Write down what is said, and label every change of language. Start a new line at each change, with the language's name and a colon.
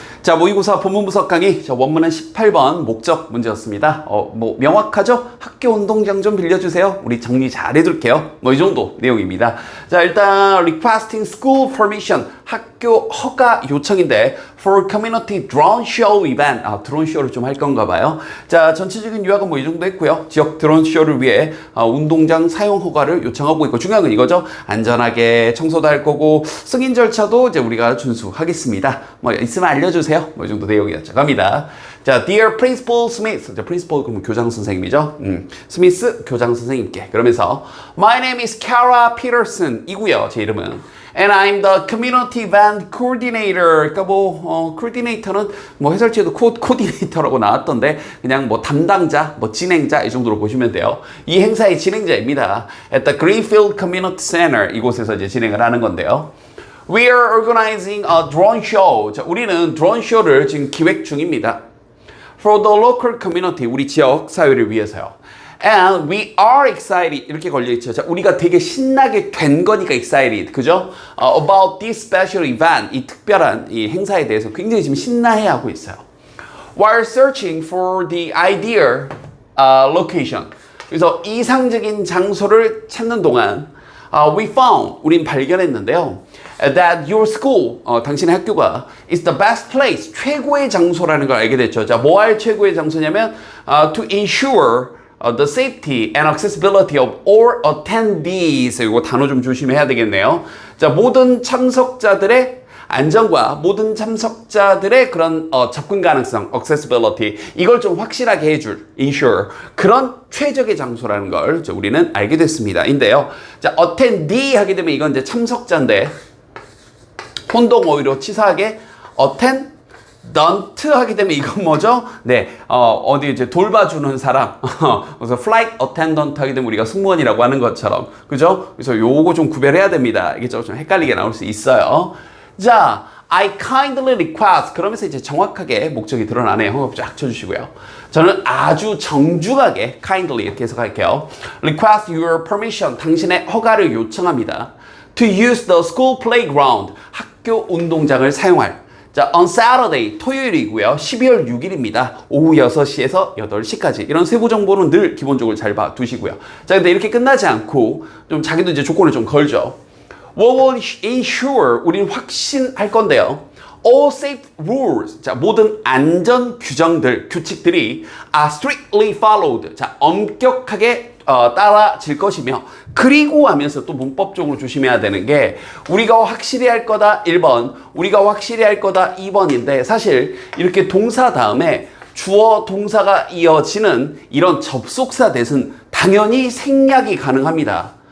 Korean: 자, 모의고사 본문분석 강의. 자, 원문은 18번 목적 문제였습니다. 명확하죠? 학교 운동장 좀 빌려주세요. 우리 정리 잘 해둘게요. 이 정도 내용입니다. 자, 일단
English: requesting school permission.
Korean: 학교 허가 요청인데
English: for community drone show event.
Korean: 드론 쇼를 좀 할 건가 봐요. 자, 전체적인 요약은 이 정도 했고요. 지역 드론 쇼를 위해 운동장 사용 허가를 요청하고 있고, 중요한 건 이거죠. 안전하게 청소도 할 거고 승인 절차도 이제 우리가 준수하겠습니다. 있으면 알려주세요. 이 정도 내용이었죠. 갑니다. 자,
English: Dear Principal Smith.
Korean: 자, Principal 그러면 교장 선생님이죠. 스미스 교장 선생님께. 그러면서
English: My name is Kara Peterson
Korean: 이고요. 제 이름은.
English: And I'm the Community Event Coordinator.
Korean: 그러니까 coordinator는 해설지에도 코디네이터라고 나왔던데 그냥 담당자, 진행자 이 정도로 보시면 돼요. 이 행사의 진행자입니다.
English: At the Greenfield Community Center
Korean: 이곳에서 이제 진행을 하는 건데요.
English: We are organizing a drone show.
Korean: 자, 우리는 드론 쇼를 지금 기획 중입니다.
English: For the local community,
Korean: 우리 지역 사회를 위해서요.
English: And we are excited.
Korean: 이렇게 걸려있죠. 자, 우리가 되게 신나게 된 거니까 excited. 그죠?
English: About this special event.
Korean: 이 특별한 이 행사에 대해서 굉장히 지금 신나해하고 있어요.
English: While searching for the ideal location.
Korean: 그래서 이상적인 장소를 찾는 동안
English: we found,
Korean: 우린 발견했는데요.
English: That your school,
Korean: 당신의 학교가
English: is the best place,
Korean: 최고의 장소라는 걸 알게 됐죠. 자, 뭐 할 최고의 장소냐면
English: to ensure the safety and accessibility of all attendees.
Korean: 이거 단어 좀 조심해야 되겠네요. 자, 모든 참석자들의 안전과 모든 참석자들의 그런 접근 가능성, accessibility, 이걸 좀 확실하게 해줄, ensure, 그런 최적의 장소라는 걸 우리는 알게 됐습니다. 인데요. 자, attendee 하게 되면 이건 이제 참석자인데 혼동어휘로 치사하게 attendant 하게 되면 이건 뭐죠? 네, 어디 이제 돌봐주는 사람. 그래서 flight attendant 하게 되면 우리가 승무원이라고 하는 것처럼, 그죠? 그래서 요거 좀 구별해야 됩니다. 이게 좀 헷갈리게 나올 수 있어요.
English: 자, I kindly request.
Korean: 그러면서 이제 정확하게 목적이 드러나네요. 호흡 쫙 쳐주시고요. 저는 아주 정중하게 kindly 이렇게 해석할게요.
English: Request your permission.
Korean: 당신의 허가를 요청합니다.
English: To use the school playground.
Korean: 학교 운동장을 사용할. 자,
English: on Saturday,
Korean: 토요일이고요. 12월 6일입니다. 오후 6시에서 8시까지. 이런 세부 정보는 늘 기본적으로 잘 봐두시고요. 자, 근데 이렇게 끝나지 않고 좀 자기도 이제 조건을 좀 걸죠.
English: We will ensure,
Korean: 우리는 확신할 건데요.
English: All safe rules,
Korean: 자, 모든 안전 규정들, 규칙들이
English: are strictly followed.
Korean: 자, 엄격하게 따라질 것이며, 그리고 하면서 또 문법적으로 조심해야 되는 게 우리가 확실히 할 거다 1번, 우리가 확실히 할 거다 2번인데 사실 이렇게 동사 다음에 주어 동사가 이어지는 이런 접속사 대신 당연히 생략이 가능합니다.